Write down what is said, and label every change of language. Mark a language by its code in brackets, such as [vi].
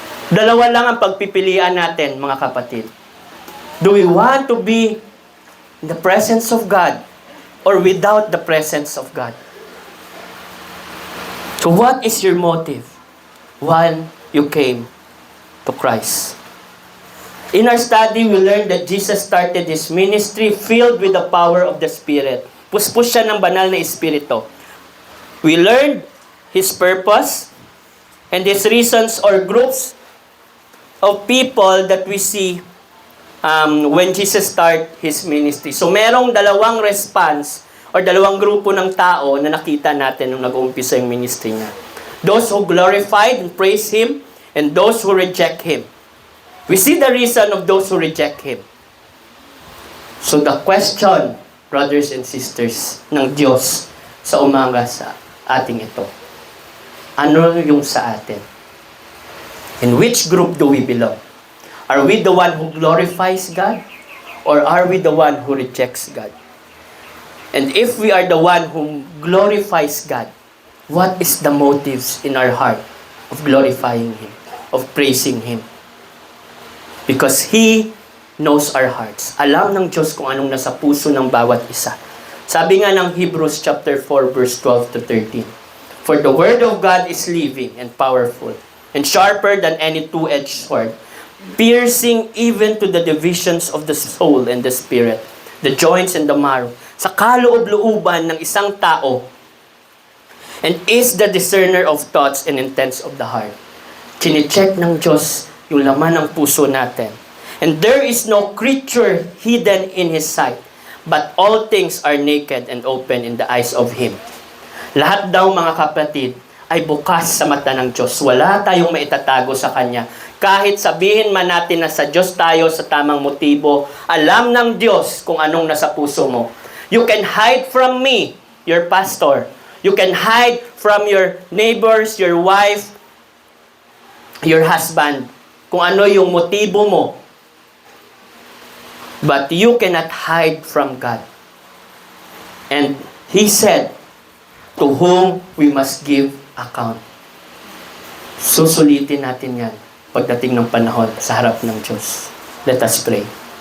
[tl] Dalawa lang ang pagpipilian natin, mga kapatid. [en] Do we want to be in the presence of God or without the presence of God? So what is your motive when you came to Christ? In our study, we learned that Jesus started His ministry filled with the power of the Spirit. [tl] Puspos siya ng banal na Espiritu. [en] We learned His purpose and His reasons or groups of people that we see when Jesus started His ministry. [tl] So merong dalawang response or dalawang grupo ng tao na nakita natin nung nag-uumpisa yung ministry niya. [en] Those who glorified and praised Him and those who reject Him. We see the reason of those who reject Him. So the question, brothers and sisters, [tl] ng Diyos sa umaga sa ating ito, ano yung sa atin? [en] In which group do we belong? Are we the one who glorifies God? Or are we the one who rejects God? And if we are the one who glorifies God, what is the motives in our heart of glorifying Him, of praising Him? Because He knows our hearts. [tl] Alam ng Diyos kung anong nasa puso ng bawat isa. Sabi nga ng Hebrews chapter 4 verse 12 to 13. [en] For the word of God is living and powerful and sharper than any two-edged sword, piercing even to the divisions of the soul and the spirit, the joints and the marrow, [tl] sa kaloob-looban ng isang tao, [en] and is the discerner of thoughts and intents of the heart. [tl] Chine-check ng Diyos yung laman ng puso natin. [en] And there is no creature hidden in His sight, but all things are naked and open in the eyes of Him. [tl] Lahat daw, mga kapatid, ay bukas sa mata ng Diyos. Wala tayong maitatago sa Kanya. Kahit sabihin man natin na sa Diyos tayo sa tamang motibo, alam ng Diyos kung anong nasa puso mo. [en] You can hide from me, your pastor. You can hide from your neighbors, your wife, your husband, [tl] kung ano yung motibo mo. [en] But you cannot hide from God. And He said, to whom we must give account. [tl] Susulitin natin yan pagdating ng panahon sa harap ng Diyos. [en] Let us pray.